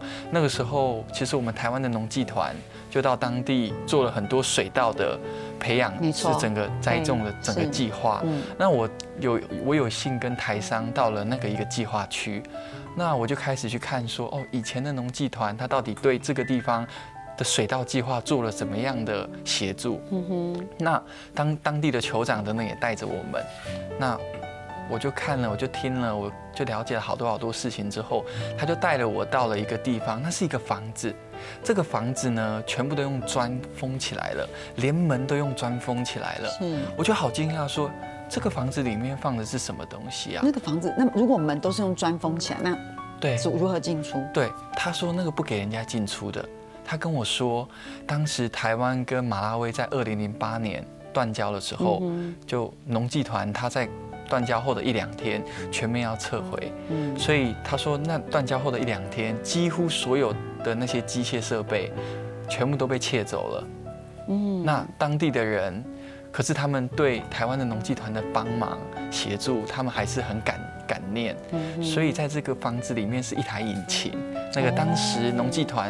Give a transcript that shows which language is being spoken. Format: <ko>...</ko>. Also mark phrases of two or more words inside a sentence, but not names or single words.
<zh>那個時候，其實我們台灣的農技團就到當地做了很多水稻的培養，是整個栽種的整個計劃。那我有幸跟台商到了那個一個計劃區。那我就開始去看說，以前的農技團，他到底對這個地方的水稻計劃做了怎麼樣的協助？那當地的酋長等等也帶着我們，那我就看了，我就聽了，我就了解了好多事情之後，他就帶了我到了一個地方，那是一個房子。這個房子呢，全部都用磚封起來了，連門都用磚封起來了。我就好驚訝說，這個房子裡面放的是什麼東西啊？那個房子，那如果門都是用磚封起來，那對如何進出？對，他說那個不給人家進出的。他跟我說，當時台灣跟馬拉維在2008年斷交的時候，就農技團他在斷交後的1-2天全面要撤回，所以他說那斷交後的1-2天，幾乎所有的那些機械設備全部都被竊走了。那當地的人，可是他們對台灣的農技團的幫忙協助，他們還是很感念。所以在這個房子裡面是一台引擎， 那个当时农技团。</zh>